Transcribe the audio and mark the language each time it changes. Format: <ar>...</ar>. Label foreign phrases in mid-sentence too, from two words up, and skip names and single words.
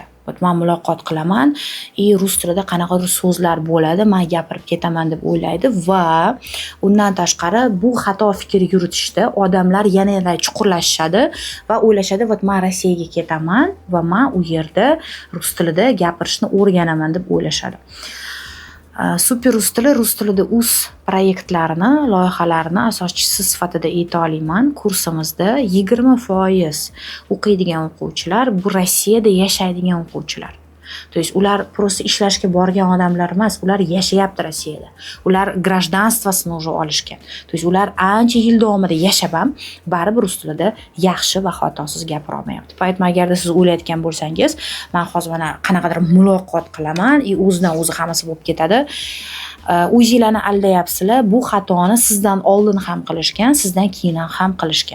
<uz>Vot men muloqot qilaman, rus tilida qanaqadir so'zlar bo'ladi, men gapirib ketaman" deb o'ylaydi va undan tashqari bu xato fikr yuritishda odamlar yana chuqurlashishadi va o'ylashadi, "Vot men Rossiyaga ketaman va men u yerda rus tilida gapirishni o'rganaman" deb o'ylashadi. Super rus tilida uz proyektlarini, loyihalarini asoschisi sifatida ayta olaman. Kursimizda 20% o'qiydigan o'quvchilar bu Rossiyada yashaydigan o'quvchilar.</uz> <ru>То есть</ru> <uz>ular просто ishlashga borgan odamlar emas, ular yashayapti Rossiyada. Ular grajdanstvosini уже olishgan.</uz> <ru>То есть</ru> <uz>ular ancha yil davomida yashab ham baribir rus tilida yaxshi va xatosiz gapira olmayapti. Poyatma agarda siz o'ylayotgan bo'lsangiz, men hozir mana qanaqadir muloqot qilaman, o'zidan o'zi hammasi bo'lib ketadi. O'zinglarni aldayapsizlar. Bu xatoni sizdan oldin ham qilishgan, sizdan keyin ham qilishgan.</uz>